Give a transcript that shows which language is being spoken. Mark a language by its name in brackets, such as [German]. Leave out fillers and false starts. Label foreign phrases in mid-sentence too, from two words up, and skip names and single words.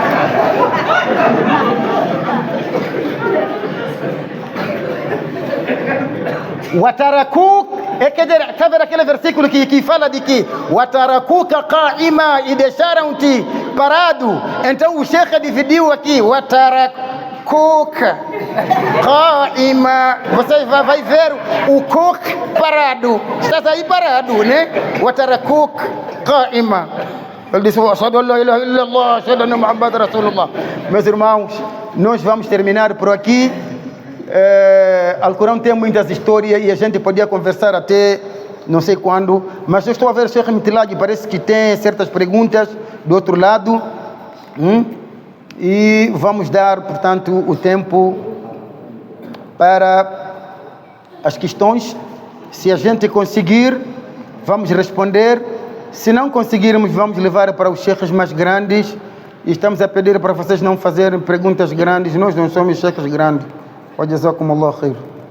[Portuguese] Watarakuk, está vendo aquele versículo que fala de que [Arabic] وتركوك قائما, [Portuguese] e deixaram-te parado. Então o Sheikh dividiu aqui: [Arabic] وتركوك قائما. [Portuguese] Você vai ver o Kuk parado. Estás aí parado, né? [Arabic] وتركوك قائما. [Portuguese] Ele disse: [Arabic] أشهد أن لا إله إلا الله، أشهد أن محمدا رسول الله. [Portuguese] Meus irmãos, nós vamos terminar por aqui. Alcorão tem muitas histórias e a gente podia conversar até não sei quando, mas eu estou a ver o Sheikh Mitilaj, parece que tem certas perguntas do outro lado, e vamos dar, portanto, o tempo para as questões. Se a gente conseguir, vamos responder. Se não conseguirmos, vamos levar para os sheikhs mais grandes, e estamos a pedir para vocês não fazerem perguntas grandes. Nós não somos sheikhs grandes. [Arabic] وجزاكم الله خير.